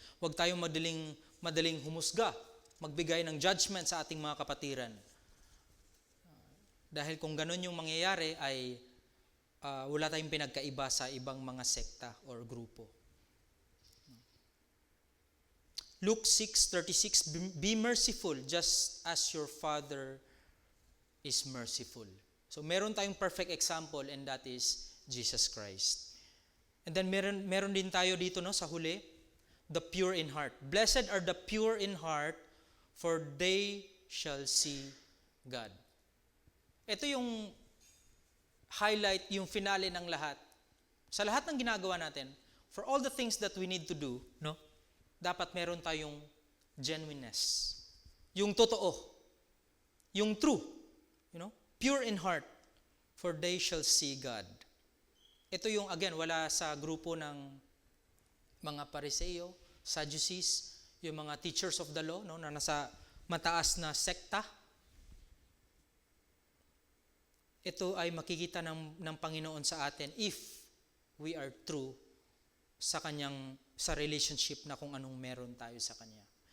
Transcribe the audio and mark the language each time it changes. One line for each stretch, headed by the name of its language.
Filipino: Huwag tayong madaling humusga, magbigay ng judgment sa ating mga kapatiran. Dahil kung ganun yung mangyayari ay wala tayong pinagkaiba sa ibang mga sekta or grupo.
English: Luke 6:36, be merciful just as your Father is merciful. So
Filipino: meron tayong
English: perfect example and that is Jesus Christ.
Filipino: And then meron din tayo dito sa huli,
English: the pure in heart. Blessed are the pure in heart, for they shall see God.
Filipino: Ito yung highlight, yung finale ng lahat. Sa lahat ng ginagawa natin,
English: for all the things that we need to do, no?
Filipino: Dapat meron tayong genuineness. Yung totoo. Yung true.
English: Pure in heart, for they shall see God.
Filipino: Ito yung, again, wala sa grupo ng mga Pariseo, Sadducees, yung mga teachers of the law, no, na nasa mataas na sekta. Ito ay makikita ng Panginoon sa atin
English: if we are true
Filipino: sa relationship na kung anong meron tayo sa Kanya.